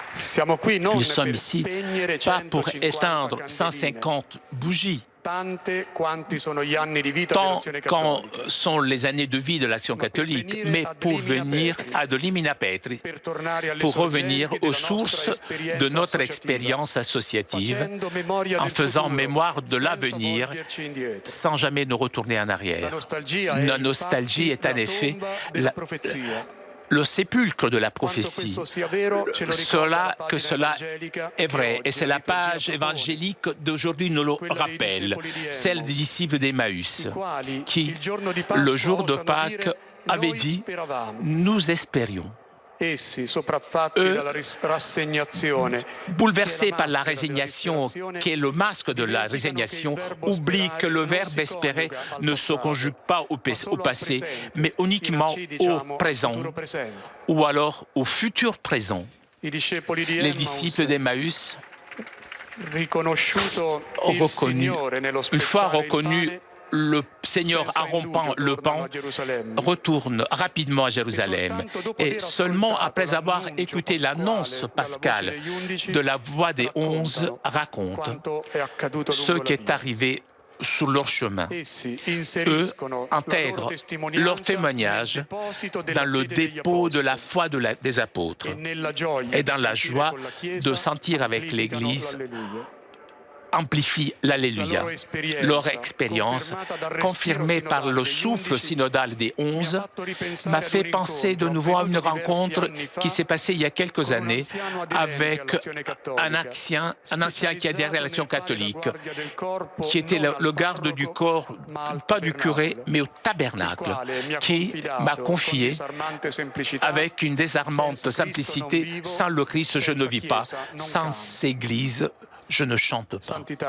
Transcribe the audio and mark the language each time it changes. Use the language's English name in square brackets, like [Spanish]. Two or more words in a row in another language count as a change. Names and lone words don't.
[Italian] Siamo qui non [French] Nous sommes [Italian] per [French] ici [Italian] spegnere [French] pas pour 150 éteindre [Italian] candeline, [French] 150 bougies, [Italian] tante quanti sono gli anni di vita [French] tant [Italian] dell'Azione [French] quand [Italian] Cattolica, [French] sont les années de vie de l'Action catholique, mais pour venir [Latin] ad Limina Petri, [Italian] per tornare alle [French] pour revenir [Italian] sorgenti [French] aux [Italian] della nostra [French] sources [Italian] esperienza [French] de notre [Italian] associativa, [French] expérience associative, [Italian] facendo memoria [French] en [Italian] del [French] faisant [Italian] futuro, [French] mémoire de [Italian] senza [French] l'avenir, [Italian] volgerci indietro. [French] sans jamais nous retourner en [Italian] La [French] arrière. [Italian] nostalgia [French] La [Italian] è [French] nostalgie [Italian] infatti [French] est en [Italian] la [French] effet [Italian] tomba della [French] la- [Italian] profezia. [French] le sépulcre de la [Italian] Quanto [French] prophétie. [Italian] questo sia vero, ce lo ricorda la [French] Que [Italian] pagina [French] cela [Italian] evangelica [French] est [Italian] che [French] vrai. [Italian] oggi [French] Et c'est la [Italian] liturgia [French] page [Italian] propone, [French] évangélique d'aujourd'hui nous le [Italian] quella dei [French] rappelle, [Italian] discepoli di [French] celle [Italian] Emmaus, [French] des disciples d'Emmaüs, [Italian] i quali [French] qui, [Italian] il giorno di Pasqua [French] le jour de [Italian] osano [French] Pâques, [Italian] dire, [French] avaient [Italian] noi [French] dit [Italian] speravamo. [French] « Nous espérions ». [Italian] Essi, sopraffatti [French] Eux, [Italian] dalla rassegnazione, [French] Bouleversés [Italian] che è la [French] par la [Italian] maschera della [French] résignation, [Italian] disperazione, [French] qui est le masque de la résignation, oublient que le verbe espérer ne se conjugue pas au passé, mais uniquement au présent, ou alors au futur présent. [Italian] I discepoli di [French] Les [Italian] Emmaus, [French] disciples d'Emmaüs [Italian] riconosciuto [French] ont [Italian] il [French] reconnu, [Italian] Signore nello [French] une fois [Italian] spezzare il [French] reconnu [Italian] pane, [French] le Seigneur [Italian] senza [French] en rompant [Italian] indugio [French] le [Italian] tornano [French] pain, [Italian] a Gerusalemme. [French] retourne rapidement à Jérusalem. Et seulement après avoir écouté l'annonce pascale de la voix des 11, raconte [Italian] Quanto è accaduto [French] ce [Italian] lungo [French] qui [Italian] la [French] est [Italian] via. [French] arrivé sur leur chemin. [Italian] Essi [French] Eux [Italian] inseriscono la loro [French] intègrent [Italian] testimonianza [French] leur [Italian] nel [French] témoignage [Italian] deposito della [French] dans le [Italian] fede degli [French] dépôt de la [Italian] apostoli [French] foi des apôtres [Italian] e nella gioia [French] et [Italian] di [French] dans la [Italian] sentire [French] joie [Italian] con la Chiesa [French] de sentir avec [Italian] amplificano [French] l'Église [Italian] l'alleluia. [French] amplifie l'Alléluia. Leur expérience, confirmée par le souffle synodal des 11, m'a fait penser de nouveau à une rencontre qui s'est passée il y a quelques années avec un ancien qui adhérait à l'Action catholique, qui était le garde du corps, pas du curé, mais au tabernacle, qui m'a confié avec une désarmante simplicité, sans le Christ je ne vis pas, sans Église je ne chante pas.